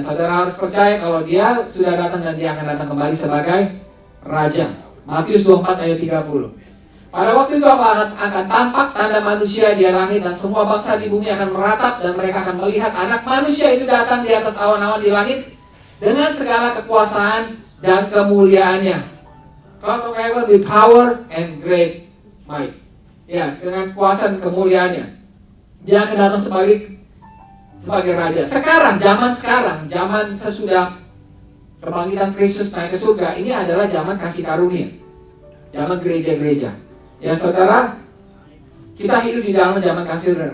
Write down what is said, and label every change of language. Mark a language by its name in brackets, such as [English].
[Indonesian] Saudara harus percaya kalau dia sudah datang dan dia akan datang kembali sebagai Raja. Matius 24 ayat 30. Pada waktu itu akan tampak tanda manusia di langit, dan semua bangsa di bumi akan meratap, dan mereka akan melihat Anak Manusia itu datang di atas awan-awan di langit dengan segala kekuasaan dan kemuliaannya. [English] Clouds of heaven with power and great might. [Indonesian] Ya, dengan kuasa dan kemuliaannya. Dia akan datang sebagai Raja. Sekarang, zaman sesudah kebangkitan Kristus naik ke surga, ini adalah zaman kasih karunia. Zaman gereja-gereja. Ya saudara, kita hidup di dalam zaman kasih karunia.